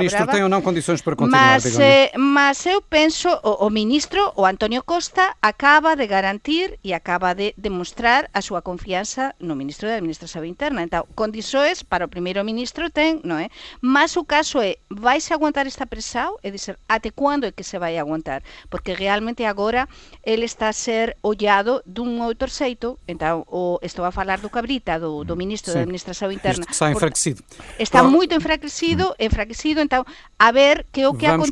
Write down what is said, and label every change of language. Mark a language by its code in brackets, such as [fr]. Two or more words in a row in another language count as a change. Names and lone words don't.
[gl] E o ministro ten ou non condições para continuar, Begoña? Mas eu penso, o ministro, o Antonio Costa, acaba de garantir e acaba de demostrar a súa confianza no ministro da Administración Interna. Então, condições para o primeiro ministro ten, non é? Mas o caso é, vaise aguantar esta presión? É dizer, até quando é que se vai aguantar? Porque realmente agora ele está a ser ollado dun outro xeito. Então, estou a falar do Cabrita, do ministro da Administración Interna. Isto está enfraquecido. Está moito enfraquecido, então, a ver que o que Vamos